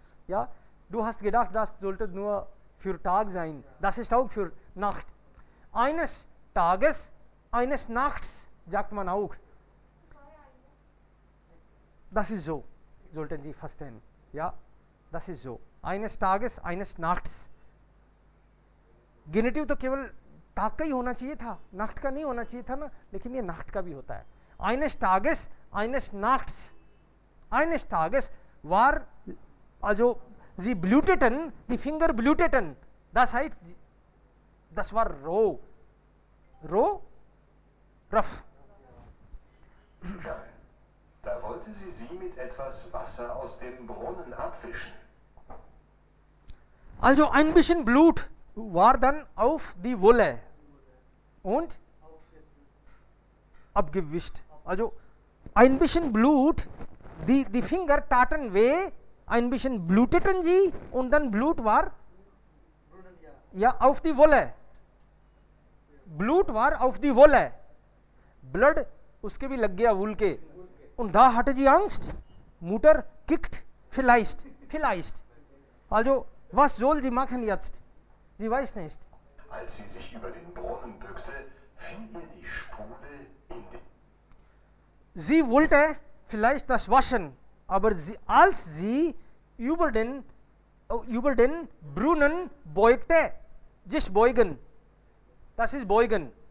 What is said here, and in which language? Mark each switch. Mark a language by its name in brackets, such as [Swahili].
[German] Ja, du hast gedacht, das sollte nur für Tag sein. Das ist auch für Nacht. eines Tages, eines Nachts, sagt man auch. Das ist so, sollten Sie verstehen. Ja, das ist so. Eines Tages, eines Nachts. [Hindi] गेनेटिव तो केवल टाग का ही होना चाहिए था, नाcht का नहीं होना चाहिए था ना, लेकिन ये नाcht का भी होता है. [German] Eines Tages, eines Nachts. Eines Tages war, also sie bluteten, die Finger bluteten. Das heißt, das war roh. Roh? Rough. Nein, da wollte sie mit etwas Wasser aus dem Brunnen abwischen. Also ein bisschen Blut war dann auf die Wolle und abgewischt. Also ein bisschen Blut, die Finger taten weh, ein bisschen bluteten sie und dann Blut war ja auf die Wolle. Blut war auf die Wolle. [Hindi] Blood उसके भी लग गया वूल के. [German] Und da hatte sie Angst. Mutter kickt vielleicht. Also was soll sie machen jetzt? Sie weiß nicht. Als sie sich über den Brunnen bückte, fiel ihr die Spule in den... Sie wollte vielleicht das waschen, aber als sie über den Brunnen beugte, sich beugen, das ist beugen.